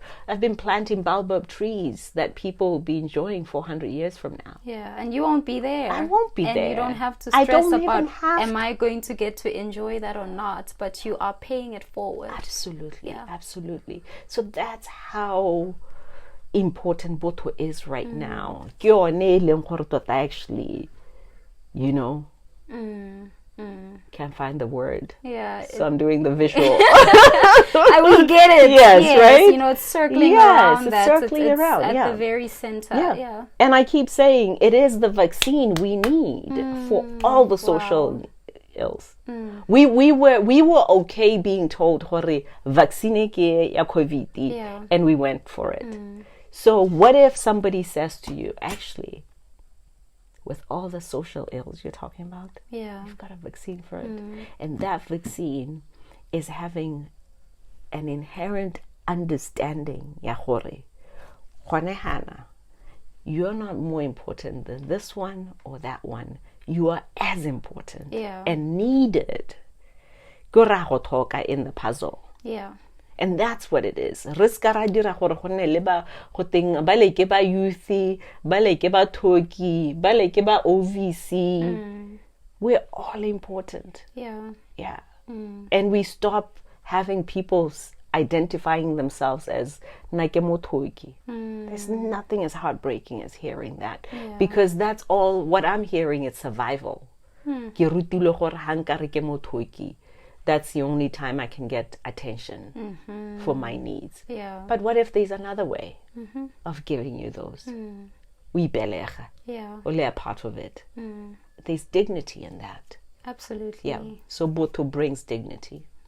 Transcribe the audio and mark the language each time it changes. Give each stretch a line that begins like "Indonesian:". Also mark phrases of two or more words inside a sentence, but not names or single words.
English: I've been planting baobab trees that people will be enjoying 400 years from now. Yeah, and you won't be there. I won't be and there. And you don't have to I stress don't about, even have am I going to get to enjoy that or not? But you are paying it forward. Absolutely. Yeah. Absolutely. So that's how important Botho is right now.
Tswana: Ke yone e leng gore tota
English: actually, can't find the word. Yeah. So I'm doing the visual. I will get it. Yes, right? It's circling Yes, around it's that. circling it's around, at yeah. the very center. Yeah. Yeah. And I keep saying it is the vaccine we need for all the social ills. We were okay being told
Tswana: hore vaccine ke ya
English: COVID, Yeah. and we went for it. So what if somebody says to you, actually, with all the social ills you're talking about, Yeah. you've got a vaccine for it. And that vaccine is having an inherent understanding,
Tswana: ya hore, hana,
English: you're not more important than this one or that one. You are as important Yeah. and needed in the puzzle. Yeah. And that's what it is.
Tswana: Riska ra dira gore go nne le ba go teng ba leke ba youth, ba leke ba thoki, ba leke ba OVC.
English: We're all important. Yeah. Yeah. And we stop having people identifying themselves as
Tswana: nake mothoki.
English: There's nothing as heartbreaking as hearing that. Because that's all what I'm hearing is survival.
Tswana: Ke rutile gore ha nka re ke mothoki.
English: That's the only time I can get attention for my needs. Yeah. But what if there's another way of giving you those? We belega. Yeah. Only a part of it. There's dignity in that. Absolutely. Yeah. So Botho brings dignity.